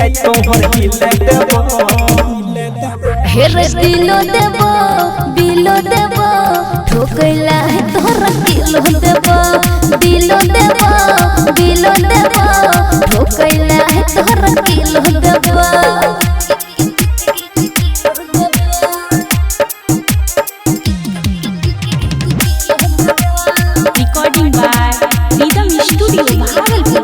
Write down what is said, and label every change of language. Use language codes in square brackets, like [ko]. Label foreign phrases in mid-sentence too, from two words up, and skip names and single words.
[anp] तोहर हिले देबो हेर दिलो देबो बिलो देबो ठोकैला है तोहरा किलो देबो दिलो देबो बिलो देबो ठोकैला है तोहरा किलो देबो [en] Recording by Rhythm Studio, Bhagalpur.